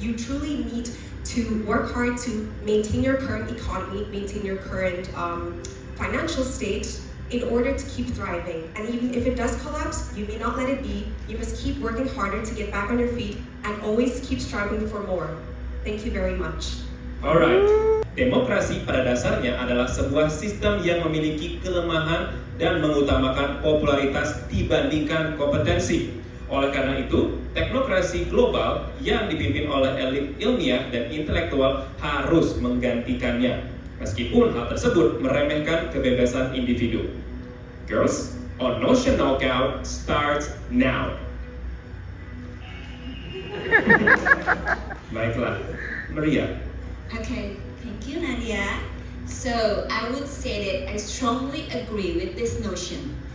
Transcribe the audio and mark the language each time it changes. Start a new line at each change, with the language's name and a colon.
English: You truly need to work hard to maintain your current economy, maintain your current financial state in order to keep thriving. And even if it does collapse, you may not let it be. You must keep working harder to get back on your feet and always keep striving for more. Thank you very much.
Indonesian: Alright, demokrasi pada dasarnya adalah sebuah sistem yang memiliki kelemahan dan mengutamakan popularitas dibandingkan kompetensi. Oleh karena itu, teknokrasi global yang dipimpin oleh elit ilmiah dan intelektual harus menggantikannya. Meskipun hal tersebut meremehkan kebebasan individu.
English: Girls, on Notion Knockout starts now.
Indonesian: Baiklah, Maria.
English: Okay, thank you, Nadia. So, I would say that I strongly agree with this notion.